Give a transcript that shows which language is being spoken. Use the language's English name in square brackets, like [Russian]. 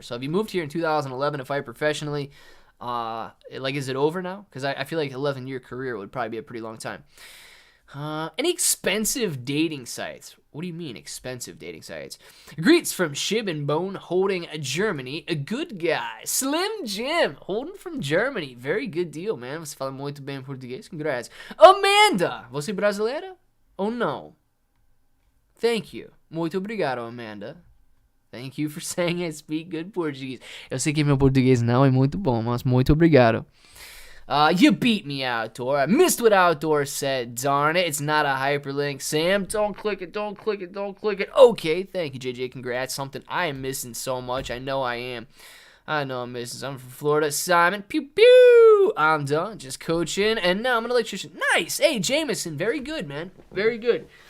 [English] So if you moved here in 2011 to fight professionally, is it over now? Because I feel like 11-year career would probably be a pretty long time. Any expensive dating sites? What do you mean, expensive dating sites? Greets from Shib and Bone, holding Germany. A good guy. Slim Jim, holding from Germany. Very good deal, man. [Portuguese] Você fala muito bem português. Congrats. Amanda, você brasileira? [English] Oh, no. Thank you. [Portuguese] Muito obrigado, [English] Amanda. Thank you for saying I speak good Portuguese. [Portuguese] Eu sei que meu português não é muito bom, mas muito obrigado. [English] You beat me, Outdoor. I missed what Outdoor said. Darn it, it's not a hyperlink. Sam, don't click it, don't click it, don't click it. Okay, thank you, JJ. Congrats. Something I am missing so much. I know I am. I know I'm missing. I'm from Florida. Simon, pew pew. I'm done. Just coaching, and now I'm an electrician. Nice. Hey, Jameson, very good, man. Very good.